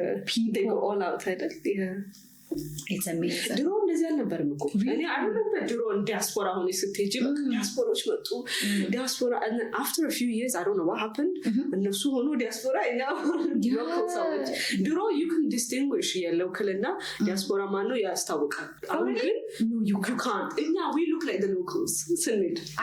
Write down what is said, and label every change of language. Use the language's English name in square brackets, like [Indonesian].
[English] people they go all out yeah it's amazing [Amharic] ድሮ እንደዚህ አልነበርም እኮ እኔ አልነበረ ድሮ ዲያስፖራ ሆነ ስትሄጂ ዲያስፖራዎች መጡ ዲያስፖራ [English] and after a few years I don't know what happened [Amharic] እነሱ ሆኖ ዲያስፖራ እና ሰዎች ድሮ [English] you can distinguish [Amharic] የሎካልና ዲያስፖራ ማን ነው ያስታውቃል አሁን ግን [English] no you can't እኛ we look like the locals ስንሄድ